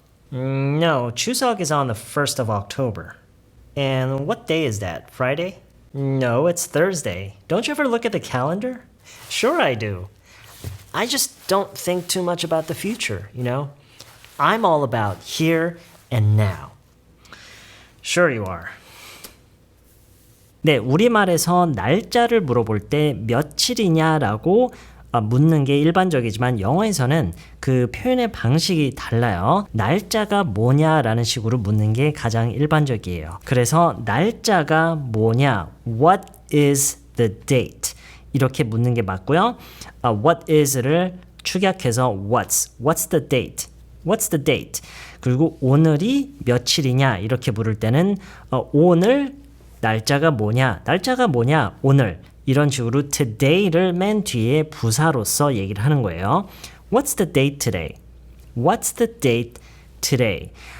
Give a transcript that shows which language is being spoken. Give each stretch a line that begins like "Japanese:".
English: No, Chuseok is on the 1st of October. And what day is that? Friday? No, it's Thursday. Don't you ever look at the calendar? Sure I do. I just don't think too much about the future, you know? I'm all about here and now. Sure you are.
Korean: 네, 우리말에서 날짜를 물어볼 때 며칠이냐라고 묻는 게 일반적이지만 영어에서는 그 표현의 방식이 달라요. 날짜가 뭐냐라는 식으로 묻는 게 가장 일반적이에요. 그래서 날짜가 뭐냐?
English: What is the date?
Korean: 이렇게 묻는 게 맞고요.
English: What is를
Korean: 축약해서
English: what's the date? What's the date?
Korean: 그리고 오늘이 며칠이냐 이렇게 물을 때는 오늘 날짜가 뭐냐? 날짜가 뭐냐? 오늘 이런 식으로 today를 맨 뒤에 부사로서 얘기를 하는 거예요.
English: What's the date today? What's the date today?